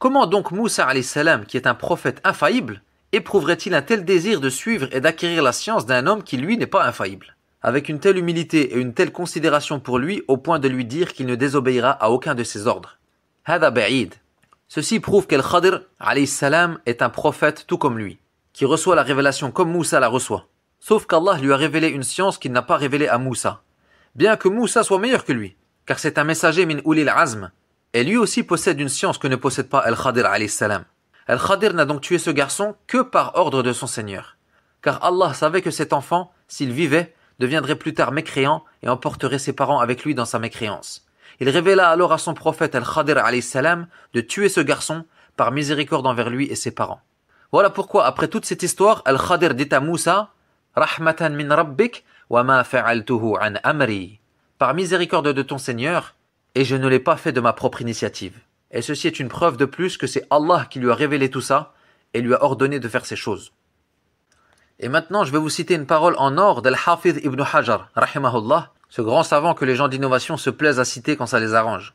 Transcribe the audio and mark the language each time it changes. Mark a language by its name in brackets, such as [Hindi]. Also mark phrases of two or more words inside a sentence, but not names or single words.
[French] Comment donc Moussa [Arabic] عليه السلام, [French] qui est un prophète infaillible, éprouverait-il un tel désir de suivre et d'acquérir la science d'un homme qui lui n'est pas infaillible, avec une telle humilité et une telle considération pour lui au point de lui dire qu'il ne désobéira à aucun de ses ordres? [Arabic] هذا بعيد. [French] Ceci prouve qu'Al-Khadir [Arabic] عليه السلام [French] est un prophète tout comme lui, qui reçoit la révélation comme Moussa la reçoit. Sauf qu'Allah lui a révélé une science qu'il n'a pas révélée à Moussa. Bien que Moussa soit meilleur que lui, car c'est un messager [Arabic] من أولي العزم, [French] et lui aussi possède une science que ne possède pas Al-Khadir [Arabic] عليه السلام. [French] Al-Khadir n'a donc tué ce garçon que par ordre de son Seigneur. Car Allah savait que cet enfant, s'il vivait, deviendrait plus tard mécréant et emporterait ses parents avec lui dans sa mécréance. Il révéla alors à son prophète Al-Khadir [Arabic] عليه السلام [French] de tuer ce garçon par miséricorde envers lui et ses parents. Voilà pourquoi, après toute cette histoire, Al-Khadir dit à Moussa, [Arabic] رحمة من ربك وما فعلته عن أمري. [French] Par miséricorde de ton Seigneur, et je ne l'ai pas fait de ma propre initiative. Et ceci est une preuve de plus que c'est Allah qui lui a révélé tout ça et lui a ordonné de faire ces choses. Et maintenant, je vais vous citer une parole en or d'Al-Hafidh ibn Hajar, rahimahullah, ce grand savant que les gens d'innovation se plaisent à citer quand ça les arrange.